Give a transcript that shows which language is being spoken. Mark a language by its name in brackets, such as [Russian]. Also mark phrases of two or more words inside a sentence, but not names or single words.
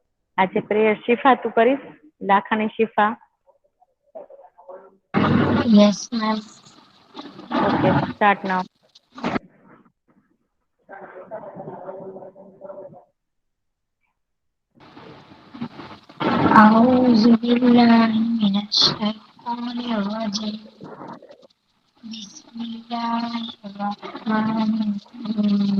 [Gujarati] આજે પ્રેયર શિફા તું કરીશ લાખાની શિફા? [English] Yes, ma'am. Okay start now. [Arabic] أعوذ بالله من الشيطان الرجيم. بسم الله الرحمن الرحيم.